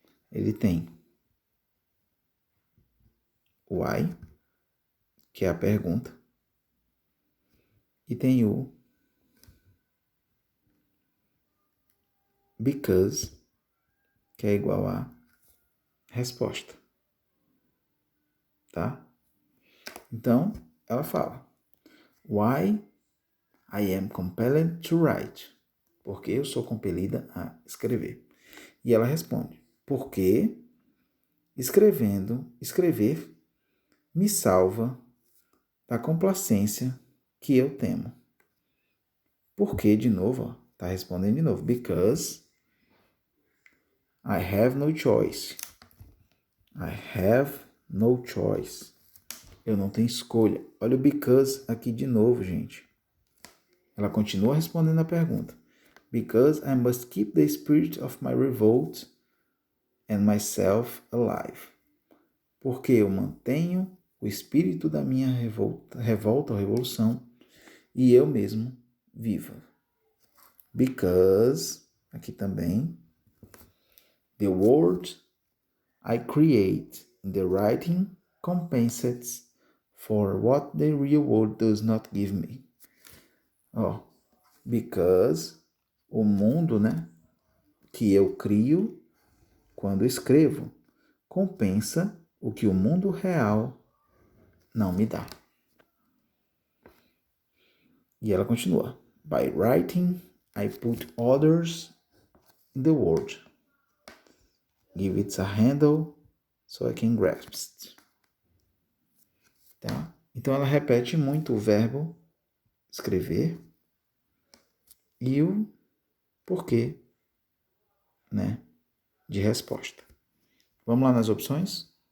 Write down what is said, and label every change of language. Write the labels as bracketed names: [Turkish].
[Portuguese] Ele tem o why, que é a pergunta, e tem o because, que é igual a resposta. Tá? Então, ela fala, [English] why I am compelled to write. [Portuguese] Porque eu sou compelida a escrever. E ela responde, porque escrever me salva da complacência que eu temo. Porque, de novo, está respondendo de novo, [English] because I have no choice. I have no choice. [Portuguese] Eu não tenho escolha. Olha o because aqui de novo, gente. Ela continua respondendo a pergunta. [English] Because I must keep the spirit of my revolt and myself alive. [Portuguese] Porque eu mantenho o espírito da minha revolta ou revolução e eu mesmo viva. [English] Because, [Portuguese] aqui também, [English] the word I create in the writing compensates for what the real world does not give me. [Portuguese] Because o mundo, né, que eu crio quando escrevo compensa o que o mundo real não me dá. E ela continua. [English] By writing, I put others in the world. Give it a handle so I can grasp it. [Portuguese] Tá? Então ela repete muito o verbo escrever e o porquê, né, de resposta. Vamos lá nas opções?